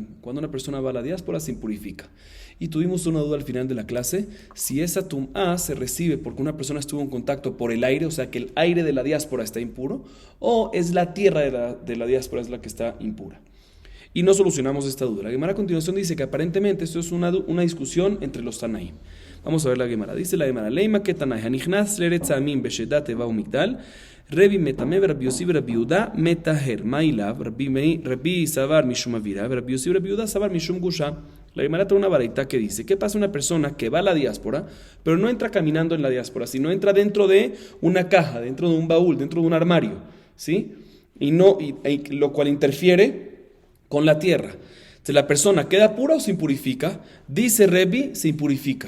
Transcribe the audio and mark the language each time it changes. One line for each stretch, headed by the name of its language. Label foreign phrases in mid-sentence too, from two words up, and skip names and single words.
Spanish: Cuando una persona va a la diáspora se impurifica. Y tuvimos una duda al final de la clase, si esa tumá se recibe porque una persona estuvo en contacto por el aire, o sea que el aire de la diáspora está impuro, o es la tierra de la diáspora es la que está impura. Y no solucionamos esta duda. La Gemara a continuación dice que aparentemente esto es una discusión entre los Tanaim. Vamos a ver la Gemara. Dice la Gemara:
Aramaic: לימא כתנאי הנכנס לארץ העמים בשידה תיבה ומגדל רבי מטמא רבי יוסי רבי יהודה מטהר מאי לאו רבי סבר משום אוירא רבי יוסי רבי יהודה סבר משום גושא.
Spanish: La Gemara trae una baraita que dice: ¿qué pasa una persona que va a la diáspora, pero no entra caminando en la diáspora, sino entra dentro de una caja, dentro de un baúl, dentro de un armario, ¿sí? Y lo cual interfiere con la tierra? Entonces la persona queda pura o se impurifica. Dice Rebi, se impurifica.